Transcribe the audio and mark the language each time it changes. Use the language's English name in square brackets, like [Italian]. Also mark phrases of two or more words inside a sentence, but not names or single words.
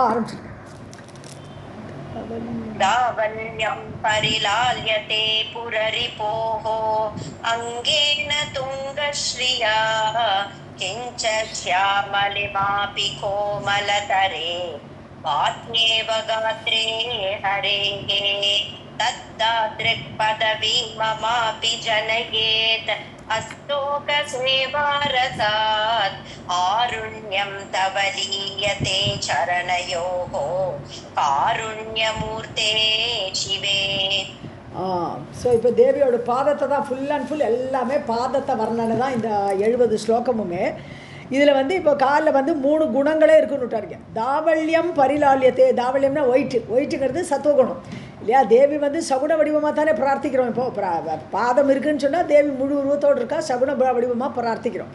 [Sanskrit] दावल्यं परिलाल्यते पुररिपोः अङ्गेन तुङ्गश्रिया किञ्च श्यामलिमापि कोमलतरे वात्मेव गात्रे हरेः तद्दादृक्पदवी ममापि जनयेत् अस्तोकसेवारसात् आरुण्यं तव लीयते चरणयोः कारुण्यमूर्ते शिवे. [Tamil] ஸோ இப்போ தேவியோட பாதத்தை தான் [English] full and full [Tamil] எல்லாமே பாதத்தை வர்ணனை தான் இந்த 70 ஸ்லோகமுமே. இதில் வந்து இப்போ காலில் வந்து 3 குணங்களே இருக்குன்னு விட்டாருங்க. [Sanskrit] दावल्यं परिलाल्यते, [Tamil] தாவல்யம்னா ஒயிட்டுங்கிறது சத்துவகுணம் இல்லையா. தேவி வந்து சகுன வடிவமாக தானே பிரார்த்திக்கிறோம். இப்போது பாதம் இருக்குதுன்னு சொன்னால் தேவி முழு உருவத்தோடு இருக்கா, சகுன வடிவமாக பிரார்த்திக்கிறோம்.